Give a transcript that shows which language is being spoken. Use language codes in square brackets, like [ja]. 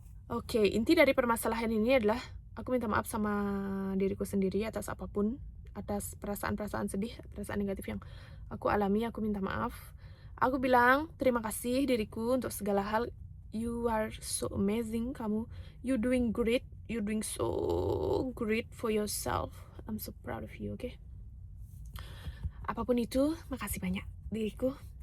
[id] Oke, inti dari permasalahan ini adalah aku minta maaf sama diriku sendiri atas apapun, atas perasaan-perasaan sedih, perasaan negatif yang aku alami. Aku minta maaf. Aku bilang terima kasih diriku untuk segala hal. [en] You are so amazing, [id] kamu. [en] You doing great. You doing so great for yourself. I'm so proud of you, oke? [id] Apapun itu, makasih banyak diriku.